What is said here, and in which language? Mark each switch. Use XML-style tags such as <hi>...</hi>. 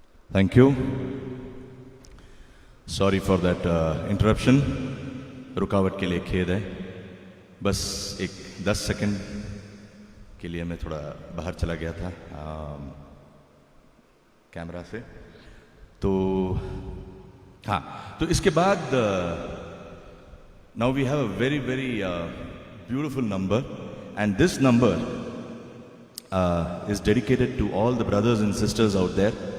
<en>Thank you. Sorry for that interruption.</en> <hi>रुकावट के लिए खेद है. बस एक 10 सेकंड के लिए मैं थोड़ा बाहर चला गया था कैमरा से. तो हाँ, तो इसके बाद</hi> <en>now we have a very beautiful number, and this number is dedicated to all the brothers and sisters out there.</en>